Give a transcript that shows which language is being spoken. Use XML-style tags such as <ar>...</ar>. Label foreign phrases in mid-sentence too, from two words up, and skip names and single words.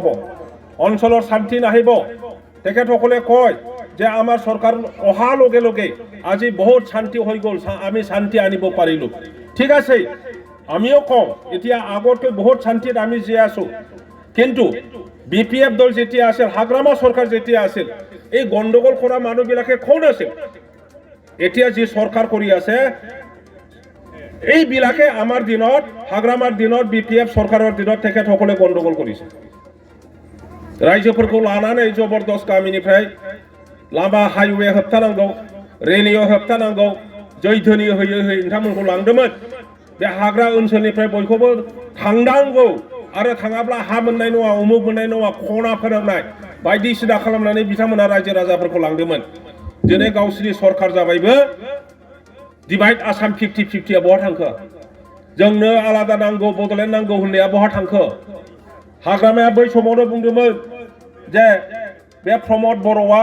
<as>অঞ্চলৰ শান্তি নাহিব তেখেতসকলে কয় যে আমাৰ চৰকাৰ অহা লগে আজি বহুত শান্তি হৈ গ'ল আমি শান্তি আনিব পাৰিলো ঠিক আছে আমিও কওঁ এতিয়া আগতকৈ বহুত শান্তিত আমি জীয়াই আছো কিন্তু BPF দল যেতিয়া আছিল হাগ্ৰামা চৰকাৰ যেতিয়া আছিল এই গণ্ডগোল কৰা মানুহবিলাকে কোন আছিল এতিয়া যি চৰকাৰ কৰি আছে এই বিলাকে আমাৰ দিনত হাগ্ৰামাৰ দিনত BPF চৰকাৰৰ দিনত তেখেতসকলে গণ্ডগোল কৰিছে ৰাজ্যফोरखौ</as> <brx>लानानै जबरदस्त गामिनिफ्राय लामा हाइवे होबथानांगौ रेलियो होबथानांगौ जैधोनि होयै नोंथांमोनखौ लांदोंमोन बे हाग्रा ओनसोलनिफ्राय बयखौबो थांनांगौ आरो थाङाब्ला हा मोननाय नङा उमुक मोननाय नङा खना फोरोंनाय बायदिसिना खालामनानै बिथांमोना रायजो राजाफोरखौ लांदोंमोन दिनै गावसिनि सरकार जाबायबो डिवाइड आसाम 50-50 बहा थांखो जोंनो आलादा नांगौ बडलेण्ड नांगौ होननाया बहा थांखो हाग्रामाया बै समावनो बुंदोंमोन जे बे प्रमद बर'आ</brx>